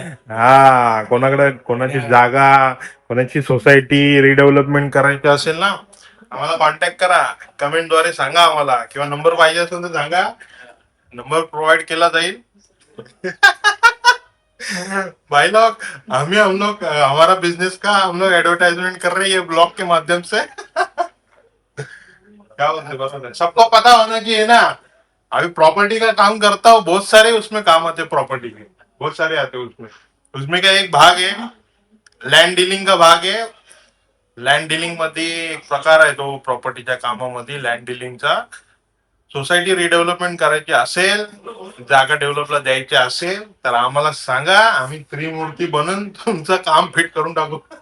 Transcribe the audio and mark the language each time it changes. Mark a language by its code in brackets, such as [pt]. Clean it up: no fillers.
[mr] हा, कोणाची जागा, कोणाची सोसायटी रिडेव्हलपमेंट करायची असेल ना, आम्हाला कॉन्टॅक्ट करा. कमेंटद्वारे सांगा आम्हाला, किंवा नंबर पाहिजे असेल तर सांगा, नंबर प्रोव्हाइड केला जाईल. [hi] भाई लोग, हम लोग हमारा बिजनेस का हम लोग एडवर्टाइजमेंट कर रहे हैं ये ब्लॉग के माध्यम से. क्या बोलते हैं, सबको पता होना चाहिए ना. अभी प्रॉपर्टी का काम करता हूँ, बहुत सारे उसमें काम आते हैं. प्रॉपर्टी के बहुत सारे आते हैं उसमें. उसमें का एक भाग है लैंड डीलिंग का भाग है, [mr] लँड डिलिंग मध्ये एक प्रकार आहे तो प्रॉपर्टीच्या कामामध्ये लँड डिलिंगचा. सोसायटी रिडेव्हलपमेंट करायची असेल, जागा डेव्हलपला द्यायची असेल तर आम्हाला सांगा, आम्ही त्रिमूर्ती बनून तुमचं काम फिट करून टाकू.